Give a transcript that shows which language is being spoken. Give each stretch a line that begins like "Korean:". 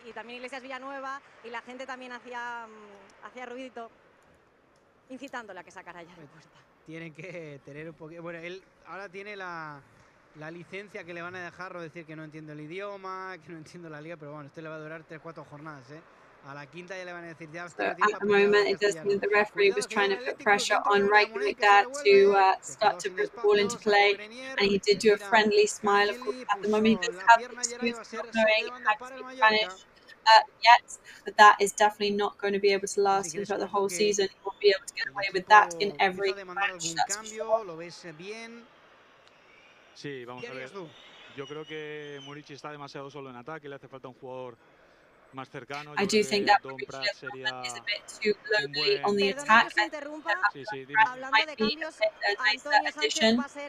Spanish: Y también Iglesias Villanueva y la gente también hacía ruidito, incitándole a que sacara ya de puerta. tienen que tener un poquito... Bueno, él ahora tiene la licencia que le van a dejar, o decir que no entiendo el idioma, que no entiendo la liga, pero bueno, esto le va a durar 3-4 jornadas, ¿eh? A la quinta ya le van a decir ya.
English: So at the moment, it does seem that the referee was trying to put pressure on Reykjavik to start to put the ball into play, and he did do a friendly smile. Of course, at the moment, he does have an excuse for not knowing how to speak Spanish yet, but that is definitely not going to be able to last him throughout the whole season. He won't be able to get away with that in every match, that's for sure.
Spanish: ¿Lo ves bien? Sí, vamos a ver. Yo creo que Murici está demasiado solo en ataque, le hace falta un jugador más cercano.
English: I do think that Murici is a bit too lonely on the attack. I think that might be a nicer addition.